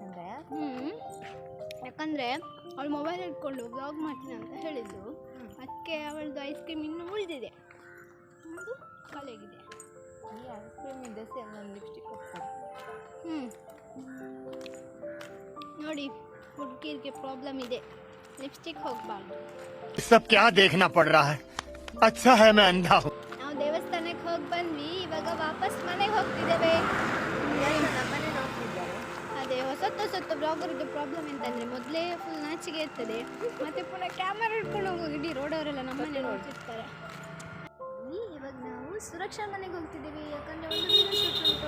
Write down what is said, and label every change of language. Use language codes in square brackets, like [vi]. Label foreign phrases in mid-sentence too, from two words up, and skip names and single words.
[kn] ಯಾಕಂದರೆ ಅವಳು ಮೊಬೈಲ್ ಇಟ್ಕೊಂಡು ವ್ಲಾಗ್ ಮಾಡ್ತೀನಿ ಅಂತ ಹೇಳಿದ್ದು. ಅದಕ್ಕೆ ಅವಳದು [en] ice cream [kn] ಇನ್ನೂ ಉಳಿದಿದೆ, ಅದು ಖಾಲಿಯಾಗಿದೆ. ಈ [en] ice cream [kn] ಇದೆ, ನನ್ನ ಲಿಪ್ಸ್ಟಿಕ್ ನೋಡಿ. ಹುಡುಗಿರಿಗೆ ಪ್ರಾಬ್ಲಮ್ ಇದೆ, ಲಿಪ್ಸ್ಟಿಕ್ ಹೋಗಬಾರ್ದು. [hi] सब क्या देखना पड़ रहा है? अच्छा है मैं अंधा हूँ. [kn] ನಾವು ದೇವಸ್ಥಾನಕ್ಕೆ ಹೋಗಿ ಬಂದ್ವಿ. ಇವಾಗ ವಾಪಸ್ ಮನೆಗೆ ಹೋಗ್ತಿದ್ದೇವೆ. ನಮ್ಮನೆ ನೋಡ್ತಿದ್ದಾರೆ. ಅದೇ ಹೊಸತ್ತು ಬ್ಲಾಗರ್ಗೆ ಪ್ರಾಬ್ಲಮ್ ಎಂತಂದರೆ, ಮೊದಲೇ ಫುಲ್ ನಾಚಿಗೆ ಇರ್ತದೆ, ಮತ್ತು ಪುನಃ ಕ್ಯಾಮರಾ ಇಟ್ಕೊಂಡು ಹೋಗಿ ಇಡೀ ರೋಡವರೆಲ್ಲ ನಮ್ಮನೆ ನೋಡ್ತಿರ್ತಾರೆ. ಇವಾಗ ನಾವು ಸುರಕ್ಷಾ ಮನೆಗೆ ಹೋಗ್ತಿದ್ದೀವಿ, ಯಾಕಂದರೆ ಒಂದು [en] video shoot [kn] ಉಂಟು.